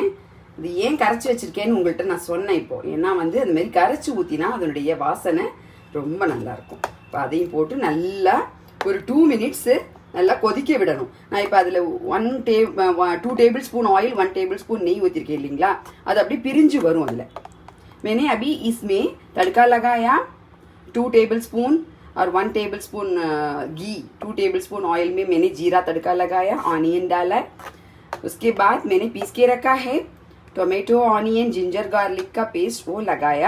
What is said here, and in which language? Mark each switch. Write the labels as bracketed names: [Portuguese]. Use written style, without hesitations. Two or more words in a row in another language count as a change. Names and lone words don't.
[Tamil] இது ஏன் கரைச்சி வச்சுருக்கேன்னு உங்கள்கிட்ட நான் சொன்னேன் இப்போ. ஏன்னா வந்து அதுமாரி கரைச்சி ஊற்றினா அதனுடைய வாசனை ரொம்ப நல்லாயிருக்கும். இப்போ அதையும் போட்டு நல்லா ஒரு 2 மினிட்ஸு நல்லா கொதிக்க விடணும். நான் இப்போ அதில் 2 [English] table spoon oil, [Tamil] 1 [English] table spoon [Tamil] நெய் ஊற்றிருக்கேன் இல்லைங்களா, அது அப்படியே பிரிஞ்சு வரும். [Hindi] அதில் मैंने अभी इसमें तड़का लगाया 2 [English] table spoon [Hindi] और 1 [English] table spoon [Hindi] घी, 2 [English] table spoon oil [Hindi] में मैंने जीरा तड़का लगाया, ऑनियन डाला. उसके बाद मैंने पीस के रखा है [English] tomato, onion, ginger garlic [Hindi] का पेस्ट, वो लगाया.